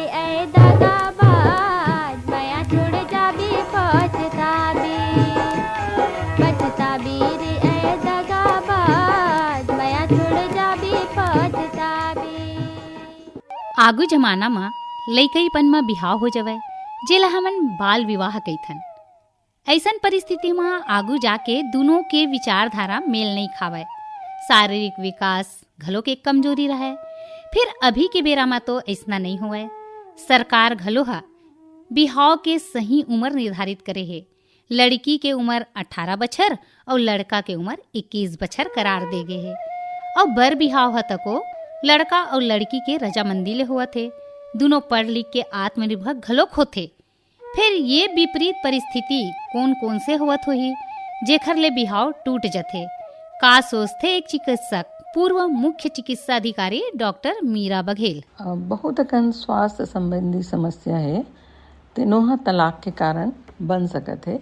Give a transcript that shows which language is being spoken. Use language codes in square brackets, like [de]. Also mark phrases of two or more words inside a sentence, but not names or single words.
[hne] ऐ दगाबाज, माया छोड़ जाबे पछताबी। पछताबी रे ऐ दगाबाज, माया छोड़ जाबे पछताबी। आगू जमाना में लइकईपन में बिहाव हो जावे, जेला हमन बाल विवाह कइथन। ऐसन परिस्थिति में आगू जाके दोनों के विचारधारा मेल नहीं खावे, शारीरिक विकास घलो के कमजोरी रहे। फिर अभी के बेरा में तो ऐसा नहीं हुआ। सरकार घलो हा बिहाव के सही उम्र निर्धारित करे है। लड़की के उम्र 18 बछर और लड़का के उम्र 21 बछर करार दे गए है। और बर बिहाव हा तको लड़का और लड़की के रजामंदी ले हुआ थे, दोनों पढ़ लिख के आत्मनिर्भर घलोक होते। फिर ये विपरीत परिस्थिति कौन कौन से हुआ होही जेखर ले बिहाव टूट जथे। का सोचते एक चिकित्सक पूर्व मुख्य चिकित्सा अधिकारी डॉक्टर मीरा बघेल। बहुत अकन स्वास्थ्य संबंधी समस्या है, तीनों तलाक के कारण बन सकत है।